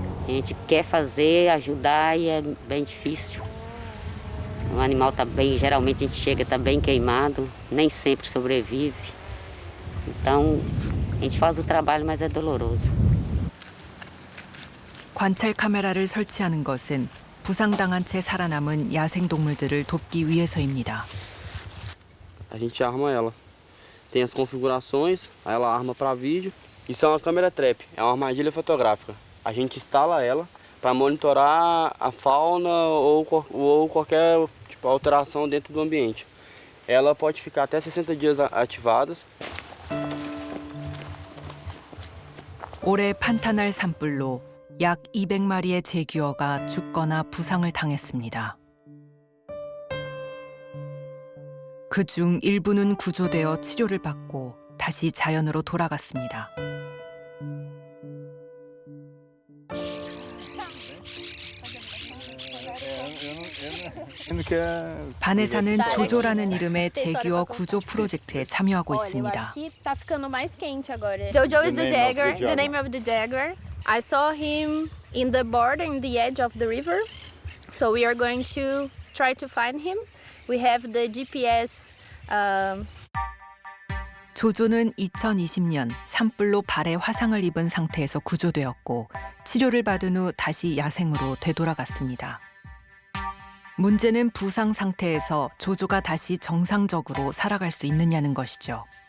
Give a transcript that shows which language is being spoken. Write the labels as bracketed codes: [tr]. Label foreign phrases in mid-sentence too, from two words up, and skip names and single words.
[pt] gente quer fazer, ajudar e é bem difícil. O animal está bem, geralmente a gente chega, está bem queimado, nem sempre sobrevive. Então, a gente faz o trabalho, mas é doloroso. [ko] 관찰 카메라를 설치하는 것은 부상당한 채 살아남은 야생동물들을 돕기 위해서입니다. [pt] A gente arma ela. Tem as configurações, aí ela arma para vídeo. Isso é uma câmera trap, é uma armadilha fotográfica. A gente instala ela para monitorar a fauna ou qualquer tipo, alteração dentro do ambiente. Ela pode ficar até 60 dias ativadas. [ko] 올해 판타날 산불로 약 200마리의 제규어가 죽거나 부상을 당했습니다. 그중 일부는 구조되어 치료를 받고 다시 자연으로 돌아갔습니다. 반에사는 조조라는 이름의 제규어 구조 프로젝트에 참여하고 있습니다. [en] Jojo is the jaguar, the name of the jaguar. I saw him in the border, in the edge of the river. So we are going to try to find him. We have the GPS. [ko] 조조는 2020년 산불로 발에 화상을 입은 상태에서 구조되었고 치료를 받은 후 다시 야생으로 되돌아갔습니다. 문제는 부상 상태에서 조조가 다시 정상적으로 살아갈 수 있느냐는 것이죠.